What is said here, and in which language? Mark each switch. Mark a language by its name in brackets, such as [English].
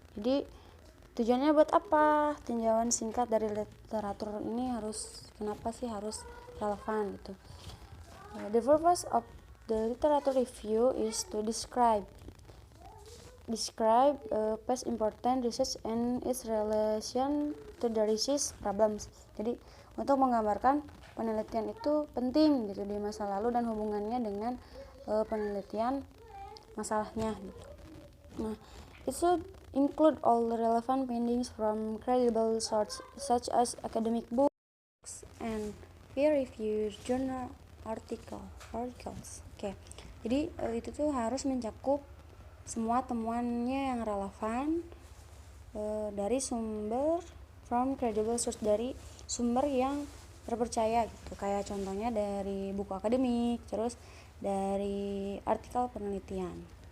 [Indonesian] Jadi tujuannya buat apa? Tinjauan singkat dari literatur ini kenapa sih harus relevan gitu. [English] The purpose of the literature review is to describe describe past important research and its relation to the research problems. [Indonesian] Jadi untuk menggambarkan penelitian itu penting gitu di masa lalu dan hubungannya dengan penelitian masalahnya gitu. [English] Nah, it should include all the relevant findings from credible sources such as academic books and peer-reviewed journal articles. [Indonesian] Oke. Jadi itu tuh harus mencakup semua temuannya yang relevan dari sumber [English] from credible source, [Indonesian] dari sumber yang terpercaya gitu. Kayak contohnya dari buku akademik, terus dari artikel penelitian.